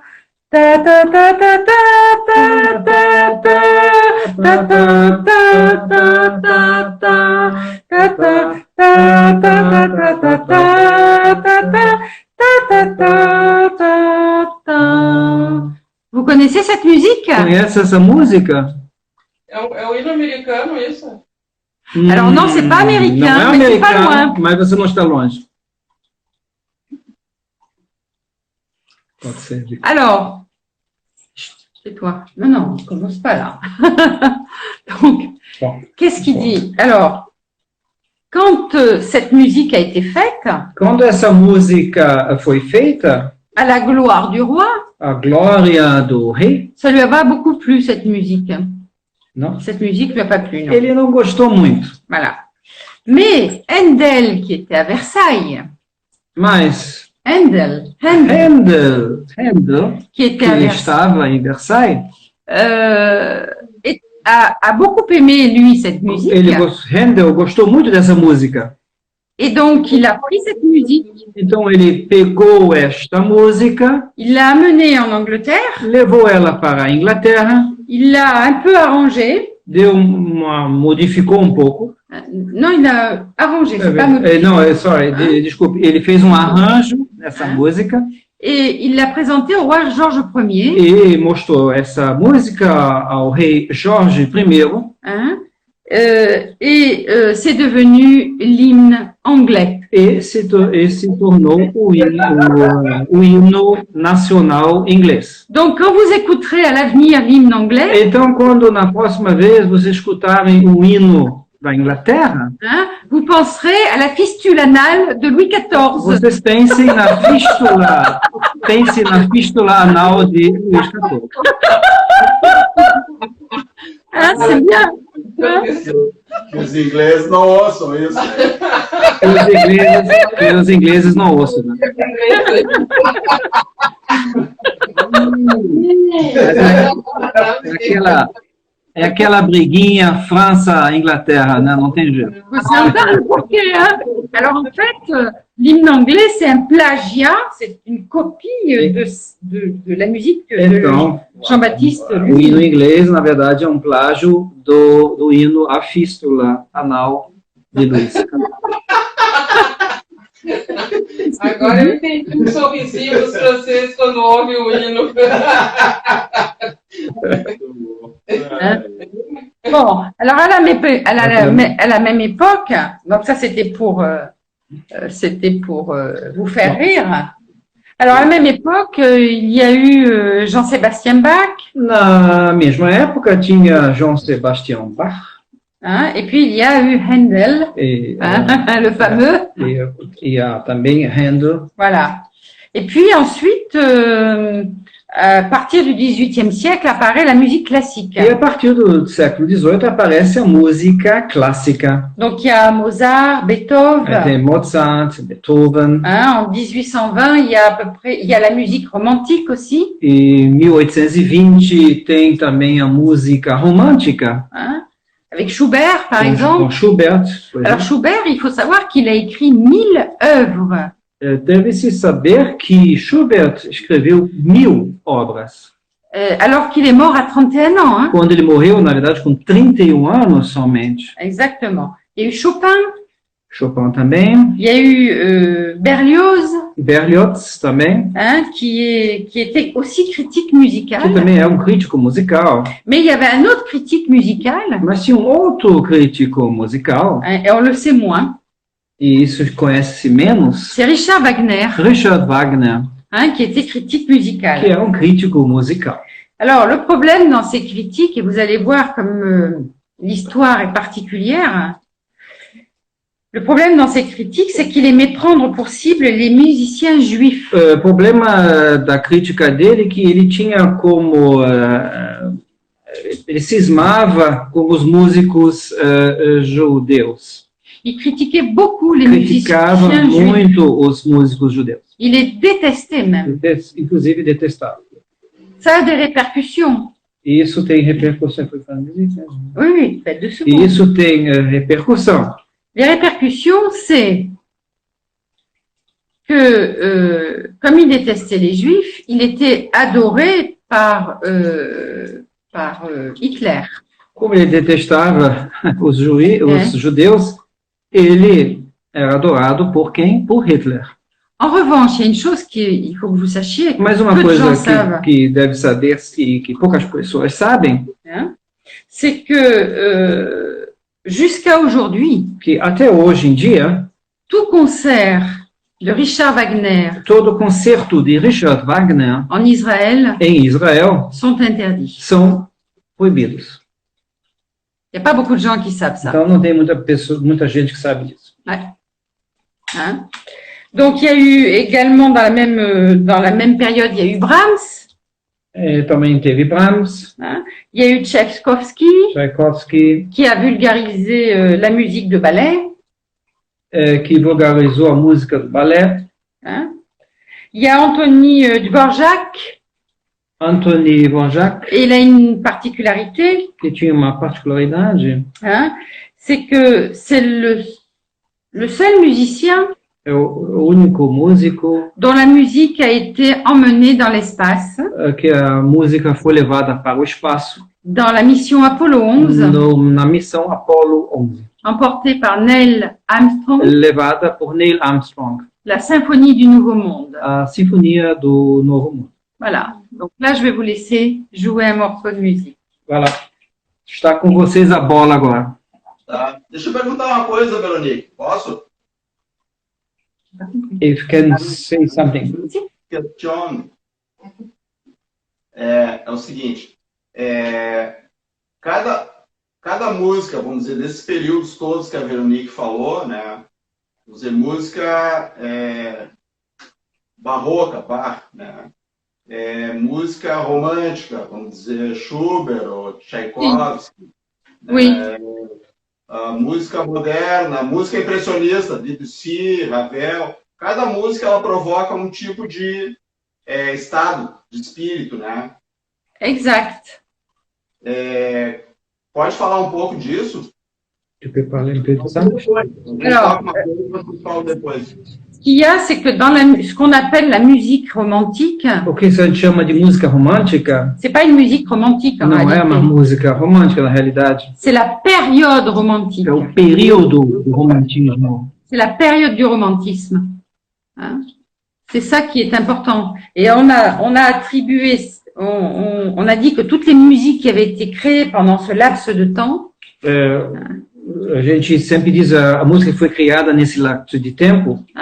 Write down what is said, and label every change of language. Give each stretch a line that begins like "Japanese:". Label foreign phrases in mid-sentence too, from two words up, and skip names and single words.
French: Ta ta ta ta ta ta ta ta ta ta ta ta ta ta ta. Ta ta ta ta ta ta ta ta ta ta. Vous connaissez cette musique?
Portuguese: conhece essa música? É o hino americano, isso?
French: Alors non, c'est pas américain,
Portuguese: Não é
French: mais c'est pas
Portuguese: americano,
French: loin.
Portuguese: mas você não está longe. Pode ser.
French: Alors, c'est toi. Non, non, on commence pas là. Donc, Bon. qu'est-ce qu'il dit? Alors, quand cette musique a été faite,
Portuguese: Quando essa música foi feita,
French: à la gloire du roi,
Portuguese: a glória do rei,
French: ça lui a pas beaucoup plu, cette musique.
Portuguese: não,
French: Cette musique lui a pas plu, non.
Portuguese: ele não gostou muito.
French: Voilà. Mais Handel, qui était à Versailles,
Portuguese: Mas Handel, Handel,
French: qui était
Portuguese: que
French: à Versailles,
Portuguese: estava em Versailles,
French: a beaucoup aimé, lui, cette musique.
Portuguese: Handel gostou muito dessa música.
French: Et donc, il a pris cette musique,
Portuguese: Então ele pegou esta música,
French: il l'a amenée en Angleterre,
Portuguese: levou ela para a Inglaterra,
French: il l'a un peu arrangée.
Portuguese: modificou um pouco.
French: Non, il l'a arrangée, c'est pas modifié.
Portuguese: Não, desculpe, ele fez um arranjo nessa música
French: Et il l'a présentée au roi Georges Ier.
Portuguese: e mostrou essa música ao rei Jorge I.
French: Hein, c'est devenu l'hymne anglais.
Portuguese: E se tornou o hino nacional inglês.
French: Donc, quand vous écouterez à l'avenir l'hymne anglais,
Portuguese: Então, quando na próxima vez vocês escutarem o hino da Inglaterra,
French: hein, vous penserez à la fistule anale de Louis XIV.
Portuguese: vocês pensem na fístula anal de Luís XIV.
French: Hein, c'est bien. Hein?
Portuguese: Os ingleses não ouçam isso, né? Os ingleses não ouçam, né? É aquela briguinha França-Inglaterra, né? Não tem jeito.
French: Vous entendez pourquoi, hein? Alors, en fait, l'hymne anglais, c'est un plagiat, c'est une copie de la musique de
Portuguese: Então, Jean-Baptiste o Lully. hino inglês, na verdade, é um plágio do hino A Fístula Anal de Luís. Agora eu entendi um sorrisinho dos franceses quando ouvem o hino.
French: Bon, alors à la même époque, donc ça c'était pour vous faire rire. Alors à la même époque, il y a eu Jean-Sébastien Bach,
Portuguese: Na mesma época, tinha João Sebastião Bach,
French: hein, et puis il y a eu Handel,
Portuguese: e,
French: hein, le fameux,
Portuguese: e há também Handel.
French: voilà. Et puis ensuite, à partir du XVIIIe siècle, apparaît la musique classique.
Portuguese: E a partir do século XVIII aparece a música clássica.
French: Donc il y a Mozart, Beethoven.
Portuguese: Tem Mozart, Beethoven.
French: Hein, en 1820, il y a à peu près, il y a la musique romantique aussi.
Portuguese: E em 1820 tem também a música romântica,
French: Hein, avec Schubert, par
Portuguese: com
French: exemple.
Portuguese: Schubert. Por
French: Alors
Portuguese: exemplo.
French: Schubert, il faut savoir qu'il a écrit 1000 œuvres.
Portuguese: Deve-se saber que Schubert escreveu 1000 obras.
French: Alors qu'il est mort à 31 ans. Hein.
Portuguese: Quando ele morreu, na verdade, com 31 anos somente.
French: Exactement. Il y a eu Chopin,
Portuguese: Chopin também,
French: Il y a eu Berlioz,
Portuguese: Berlioz também,
French: qui était aussi critique
Portuguese: que
French: musicale.
Portuguese: também é um crítico musical,
French: Mais il y avait un autre critique musical,
Portuguese: mas tinha um outro crítico musical,
French: et on le sait moins,
Portuguese: e isso conhece-se menos,
French: c'est Richard Wagner,
Portuguese: Richard Wagner,
French: qui était critique
Portuguese: que
French: musicale.
Portuguese: é um crítico musical.
French: Alors, le problème dans ces critiques, et vous allez voir comme l'histoire est particulière, le problème dans ces critiques, c'est qu'il aimait prendre pour cible les musiciens juifs.
Portuguese: O problema da crítica dele é que ele tinha como ele cismava com os músicos judeus.
French: Il critiquait beaucoup les
Portuguese: Criticava
French: musiciens juifs.
Portuguese: muito os músicos judeus.
French: Il les détestait même.
Portuguese: Inclusive detestava.
French: Ça a des répercussions.
Portuguese: E isso tem repercussão.
French: Oui, faites de ce
Portuguese: E
French: mot.
Portuguese: isso tem repercussão. Les répercussions, c'est que, comme il détestait les juifs, il était adoré par Hitler. Como ele detestava os judeus, ele era adorado por quem? Por Hitler.
French: En revanche, il y a une chose qu'il faut que vous sachiez, que
Portuguese: Mas uma
French: peu de gens
Portuguese: coisa
French: savent,
Portuguese: que deve saber, que poucas pessoas sabem,
French: c'est que jusqu'à aujourd'hui,
Portuguese: que até hoje em dia,
French: tout concert de Richard Wagner
Portuguese: todo concerto de Richard Wagner
French: en Israël
Portuguese: em Israel
French: sont interdits.
Portuguese: são proibidos.
French: Il n'y a pas beaucoup de gens qui savent ça.
Portuguese: Então não tem muita gente que sabe disso.
French: Hein? Donc il y a eu également dans la même période, il y a eu Brahms,
Portuguese: Também teve Brahms,
French: il y a eu Tchaïkovski
Portuguese: Tchaikovsky,
French: qui a vulgarisé la musique de ballet.
Portuguese: que vulgarizou a música do balé.
French: Il y a Anthony Dvorak,
Portuguese: Anthony Dvorak,
French: et il a une particularité,
Portuguese: que tinha uma particularidade,
French: c'est que c'est le seul musicien
Portuguese: é o único músico
French: dont la musique a été emmenée dans l'espace,
Portuguese: que a música foi levada para o espaço
French: dans la mission Apollo 11,
Portuguese: na missão Apollo 11,
French: emportée par Neil Armstrong,
Portuguese: levada por Neil Armstrong,
French: la symphonie du Nouveau Monde.
Portuguese: a Sinfonia do Novo Mundo.
French: Voilà. Donc là, je vais vous laisser jouer un morceau de musique.
Portuguese: Vai lá. Está com vocês a bola agora. Tá. Deixa eu perguntar uma coisa, Veronique. Posso?
English: If you can say something. Question.
Portuguese: É o seguinte. Cada música, vamos dizer, desses períodos todos que a Veronique falou, né? Vamos dizer, música barroca, Bach, né? Música romântica, vamos dizer, Schubert ou Tchaikovsky. Oui. Música moderna, música impressionista, Debussy, Ravel. Cada música ela provoca um tipo de estado de espírito, né? Exact. Pode falar um pouco disso?
French: Tu peux parler un peu de ça? Alors,
Portuguese: Depois.
French: ce qu'il y a, c'est que dans ce qu'on appelle la musique romantique,
Portuguese: O que a gente chama de música romântica
French: c'est pas une musique romantique en
Portuguese: não é uma
French: réalité.
Portuguese: música romântica na realidade.
French: C'est la période romantique. É o período do romantismo. C'est la période du romantisme. C'est ça qui est important. Et on a attribué, on a dit que toutes les musiques qui avaient été créées pendant ce laps de temps,
Portuguese: A gente sempre diz a música que foi criada nesse lapso de tempo